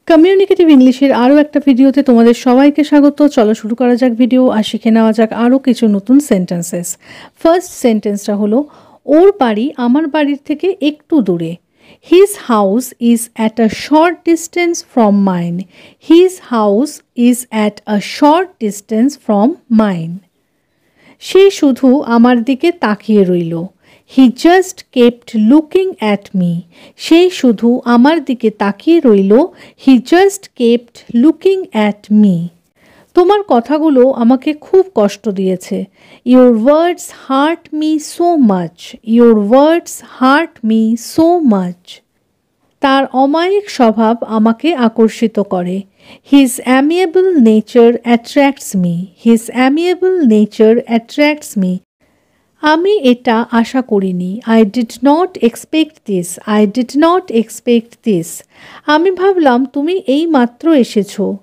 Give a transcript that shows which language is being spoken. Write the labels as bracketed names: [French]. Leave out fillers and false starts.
[Bangla] Communicative ইংলিশের আরও একটা ভিডিওতে তোমাদের সবাইকে স্বাগত। চলো শুরু করা যাক ভিডিও আর শিখে নেওয়া যাক আরও কিছু নতুন সেন্টেন্সেস। ফার্স্ট সেন্টেন্সটা হলো, ওর বাড়ি আমার বাড়ির থেকে একটু দূরে। [English] His house is at a short distance from mine. His house is at a short distance from mine. [Bangla] সে শুধু আমার দিকে তাকিয়ে রইল। [English] He just kept looking at me. [Bangla] সে শুধু আমার দিকে তাকিয়ে রইল। [English] He just kept looking at me. [Bangla] তোমার কথাগুলো আমাকে খুব কষ্ট দিয়েছে। [English] Your words hurt me so much. Your words hurt me so much. [Bangla] তার অমায়িক স্বভাব আমাকে আকর্ষিত করে। [English] His amiable nature attracts me. His amiable nature attracts me. [Bangla] আমি এটা আশা করিনি। [English] I did not expect this. I did not expect this. [Bangla] আমি ভাবলাম তুমি এই মাত্র এসেছো।